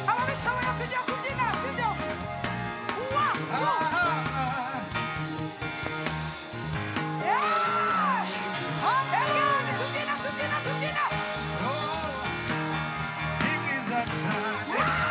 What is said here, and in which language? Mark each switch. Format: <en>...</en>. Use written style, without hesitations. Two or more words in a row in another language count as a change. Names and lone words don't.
<rw>urabishoboye tujya kubyina sibyo</rw> <en>one two yeah again</en> <rw>tubyina tubyina tubyina ni mwiza cyane</rw>